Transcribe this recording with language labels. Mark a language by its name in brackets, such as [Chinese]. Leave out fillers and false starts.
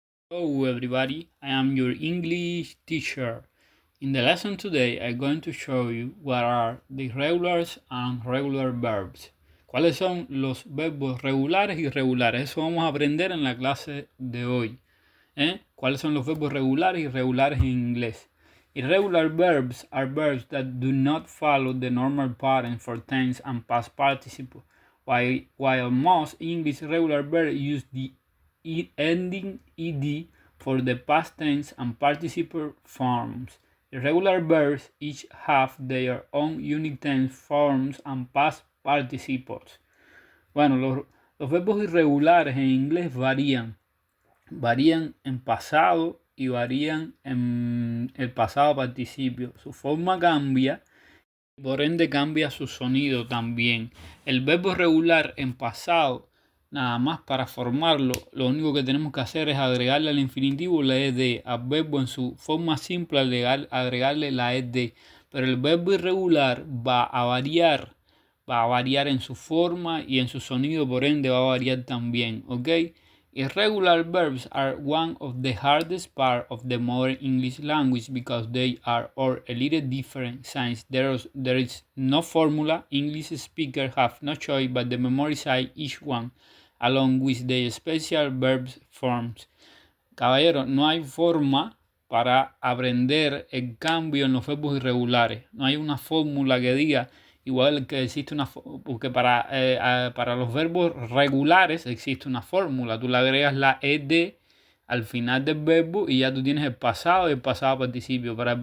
[English] Hello everybody, I am your English teacher. In the lesson today, I'm going to show you what are the regulars and regular verbs. [Spanish] ¿Cuáles son los verbos regulares y irregulares? Eso vamos a aprender en la clase de hoy. ¿Cuáles son los verbos regulares y irregulares en inglés? [English] Irregular verbs are verbs that do not follow the normal pattern for tense and past participle, while most English regular verbs use the ending ed for the past tense and participle forms. Irregular verbs each have their own unique tense forms and past participles. [Spanish] Bueno, los verbos irregulares en inglés varían en pasado y varían en el pasado participio. Su forma cambia y por ende cambia su sonido también. El verbo regular en pasado, nada más para formarlo, lo único que tenemos que hacer es agregarle al infinitivo la ed, al verbo en su forma simple agregarle la ed, pero el verbo irregular va a variar en su forma y en su sonido, por ende va a variar también, ¿ok? [English] Irregular verbs are one of the hardest parts of the modern English language because they are all a little different since there is no formula. English speakers have no choice but to memorize each one along with the special verb forms. [Spanish] Caballero, no hay forma para aprender el cambio en los verbos irregulares. No hay una fórmula que diga igual que existe porque para los verbos regulares existe una fórmula. Tú le agregas la ed al final del verbo y ya tú tienes el pasado y el pasado participio.